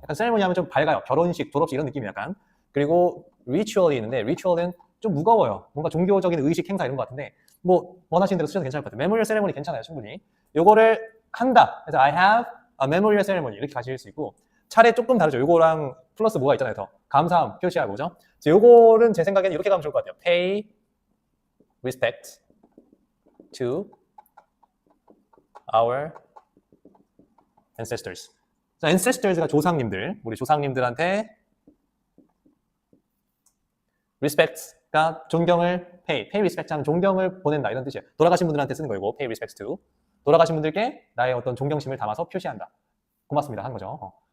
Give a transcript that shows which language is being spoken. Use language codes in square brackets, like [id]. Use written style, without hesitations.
[ko] 약간 세레모니 하면 좀 밝아요. 결혼식, 졸업식 이런 느낌이 약간. 그리고 리추얼이 있는데 리추얼은 좀 무거워요. 뭔가 종교적인 의식, 행사 이런 것 같은데 원하시는 대로 쓰셔도 괜찮을 것 같아요. 메모리얼 세레모니 괜찮아요, 충분히. 요거를 한다. 그래서 [en] I have a memorial ceremony [ko] 이렇게 가실 수 있고, 차례 조금 다르죠. 요거랑 플러스 뭐가 있잖아요. 더 감사함 표시하고, 그죠? 요거는 제 생각에는 이렇게 가면 좋을 것 같아요. [en] Pay respect to our ancestors. [ko] 자, ancestors가 조상님들, 우리 조상님들한테 respect가 존경을 pay respect 하면 존경을 보낸다 이런 뜻이에요. 돌아가신 분들한테 쓰는 거고, pay respect to. 돌아가신 분들께 나의 어떤 존경심을 담아서 표시한다. 고맙습니다 하는 거죠.